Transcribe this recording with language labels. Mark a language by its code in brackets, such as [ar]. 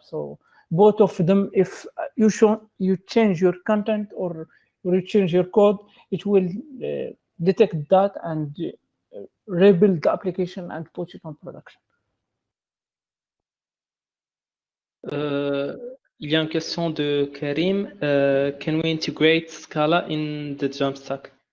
[en] So both of them, if you change your content or you change your code, it will detect that and rebuild the application and put it on production. [fr] Il y a une question de Karim. [en] Can we integrate Scala in the Jamstack?